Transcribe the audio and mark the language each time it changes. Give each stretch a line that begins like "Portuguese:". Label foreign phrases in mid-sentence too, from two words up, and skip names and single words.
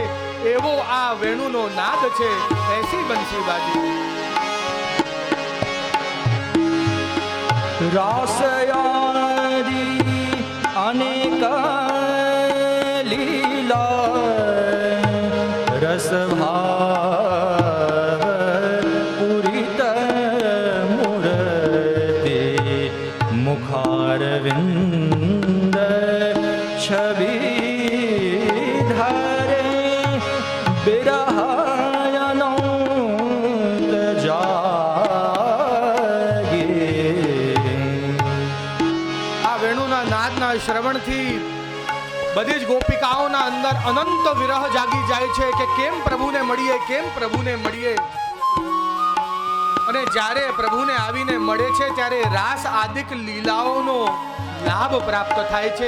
Gujarati: એવો આ વેણુનો નાદ છે.
Hindi: ऐसी बंसी बाजी रासयादी अनेक लीला रसभा मुखारविंद छवि धरे बिरहायनो जागे.
Gujarati: આ વેણુના નાદના શ્રવણથી બધી જ ગોપિકાઓના અંદર અનંત વિરહ જાગી જાય છે કે કેમ પ્રભુને મળીએ, કેમ પ્રભુને મળીએ. અને જ્યારે પ્રભુને આવીને મળે છે ત્યારે રાસ આદિક લીલાઓનો લાભ પ્રાપ્ત થાય છે.